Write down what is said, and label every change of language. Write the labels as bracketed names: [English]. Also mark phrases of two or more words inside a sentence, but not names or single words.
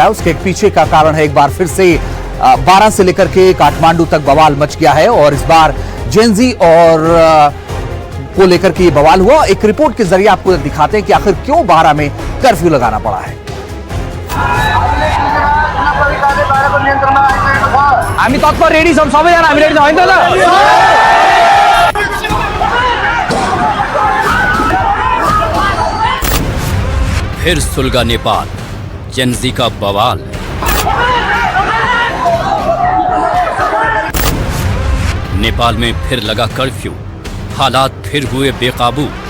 [Hindi] उसके पीछे का कारण है एक बार फिर से 12 से लेकर के काठमांडू तक बवाल मच गया है और इस बार जेनजी और को लेकर के ये बवाल हुआ। एक रिपोर्ट के जरिए आपको दिखाते हैं कि आखिर क्यों 12 में कर्फ्यू लगाना पड़ा है। [Marathi] आम्ही तत्पर [Nepali] रेडी सब सबै जना हामी रेडी छ हैन त? [Hindi] फिर सुलगा नेपाल, जेनजी का बवाल। नेपाल में फिर लगा कर्फ्यू, हालात फिर हुए बेकाबू।